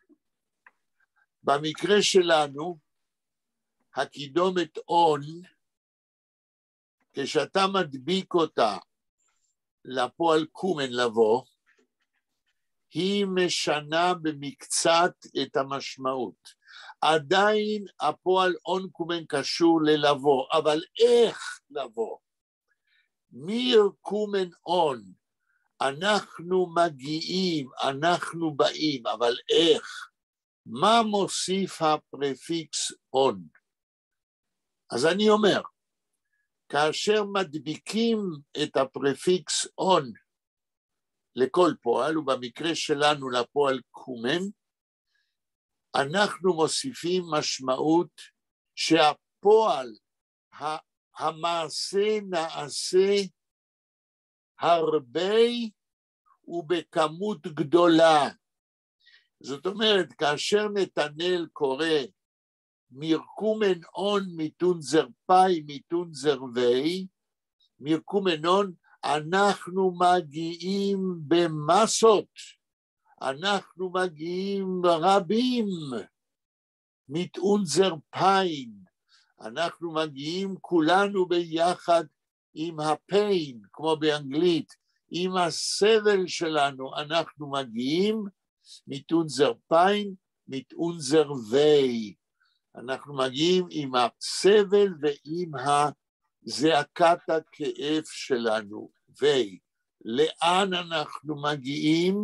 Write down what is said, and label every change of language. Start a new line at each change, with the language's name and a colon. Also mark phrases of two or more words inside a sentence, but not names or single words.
Hebrew: במקרה שלנו, הקידומת און, כשאתה מדביק אותה לפועל קומן לבוא, היא משנה במקצת את המשמעות. עדיין הפועל
Yiddish: און קומן
Hebrew: קשור ללבוא, אבל איך לבוא?
Yiddish: מיר קומן און,
Hebrew: אנחנו מגיעים, אנחנו באים, אבל איך? מה מוסיף הפרפיקס און? אז אני אומר, כאשר מדביקים את הפרפיקס און לכל פועל, ובמקרה שלנו לפועל קומן, אנחנו מוסיפים משמעות שהפועל, המעשה נעשה הרבה ובכמות גדולה. זאת אומרת, כאשר נתנאל קורא
Yiddish: מרקומן און מיטונזר פאי מיטונזר וי, מרקומן און,
Hebrew: אנחנו מגיעים במסות, אנחנו מגיעים רבים,
Yiddish: מיטונזר פיין,
Hebrew: אנחנו מגיעים כולנו ביחד עם הפיין, כמו באנגלית, עם הסבל שלנו, אנחנו מגיעים,
Yiddish: מיטונזר פיין, מיטונזר וי,
Hebrew: אנחנו מגיעים עם הסבל ועם זעקת הכאב שלנו, ולאן אנחנו מגיעים?